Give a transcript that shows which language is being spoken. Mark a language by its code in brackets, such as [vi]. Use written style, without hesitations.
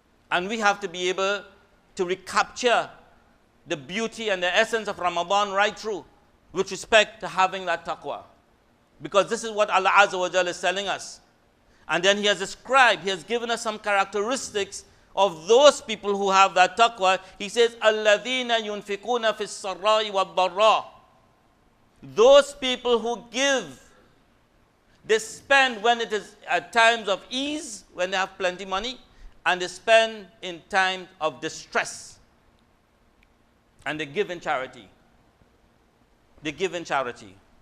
[en] And we have to be able to recapture the beauty and the essence of Ramadan right through with respect to having that taqwa. Because this is what Allah Azza wa Jalla is telling us. And then He has described, He has given us some characteristics of those people who have that taqwa. He says, [ar] الَّذِينَ يُنْفِقُونَ فِي السَّرَّاءِ وَالضَّرَّاءِ. [en] Those people who give, they spend when it is at times of ease, when they have plenty money, and they spend in times of distress. And they give in charity. They give in charity.